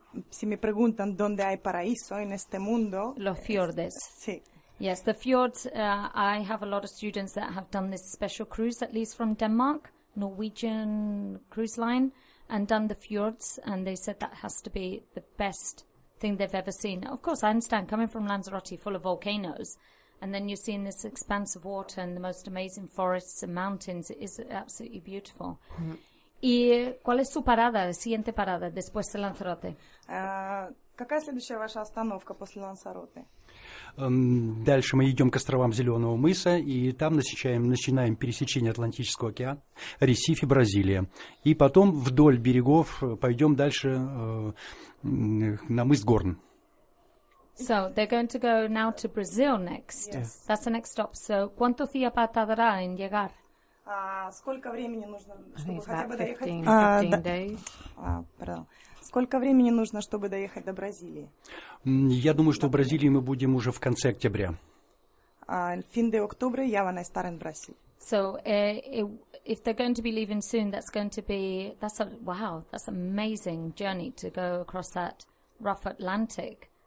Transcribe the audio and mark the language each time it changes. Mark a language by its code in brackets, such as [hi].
[es] Si me preguntan dónde hay paraíso en este mundo. Los fiordes. Sí. [en] Yes, the fjords. I have a lot of students that have done this special cruise, at least from Denmark, Norwegian Cruise Line, and done the fjords, and they said that has to be the best thing they've ever seen. Of course, I understand, coming from Lanzarote, full of volcanoes, and then you're seeing this expanse of water and the most amazing forests and mountains. It is absolutely beautiful. [es] Mm-hmm. ¿Y cuál es su parada, siguiente parada, después de Lanzarote? [ru] ¿Какая следующая ваша остановка после Lanzarote? Дальше мы идем к островам Зеленого мыса, и там начинаем пересечение Атлантического океана, Ресифи, Бразилия. И потом вдоль берегов пойдем дальше на мыс Горн. [en] So, they're going to go now to Brazil next. Yes. That's the next stop. So, [es] ¿cuánto tiempo tardará en llegar? [ru] Сколько времени нужно, чтобы хотя бы доехать? Сколько времени нужно, чтобы доехать до Бразилии? Я думаю, что в Бразилии мы будем уже в конце октября. [es] Fin de octubre, ya van a estar en Brasil. [en] So, if they're going to be leaving soon, that's amazing journey to go across that rough Atlantic.